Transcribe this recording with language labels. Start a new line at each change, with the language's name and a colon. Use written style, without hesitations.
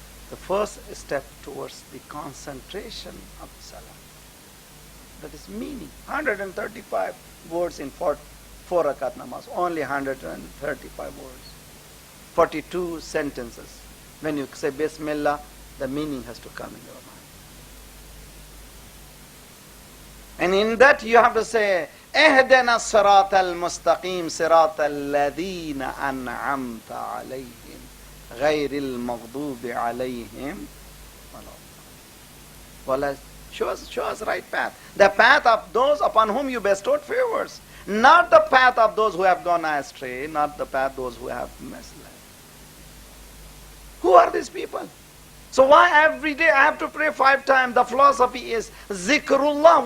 English: The first step towards the concentration of the salah. That is meaning. 135 words in 4 rakat namaz. Only 135 words. 42 sentences. When you say Bismillah, the meaning has to come in your mind. And in that you have to say,
Arabic: اهدنا الصراط المستقيم صراط الذين أنعمت عليهم غير المغضوب عليهم ولا.
English: Show us right path. The path of those upon whom you bestowed favors. Not the path of those who have gone astray. Not the path of those who have misled. Who are these people? So why every day I have to pray 5 times? The philosophy is zikrullah.